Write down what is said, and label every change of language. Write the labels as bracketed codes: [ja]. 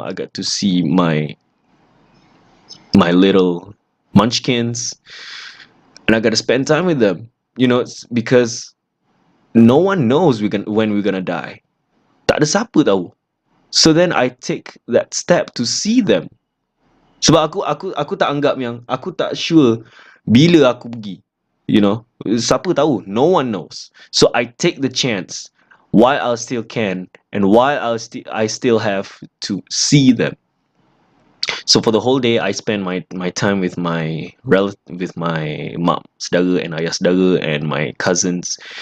[en] I got to see my little munchkins, and I got to spend time with them, you know. It's because no one knows when we're gonna die. [ms] Tak ada siapa tahu. [en] So then I take that step to see them. [ms] Sebab aku tak anggap yang aku tak sure bila aku pergi. [en] You know, [ms] siapa tahu? [en] No one knows. So I take the chance while I still can and while I still have to see them. So for the whole day, I spend my time with with my mom, saudara and [ms] ayah saudara [en] and my cousins.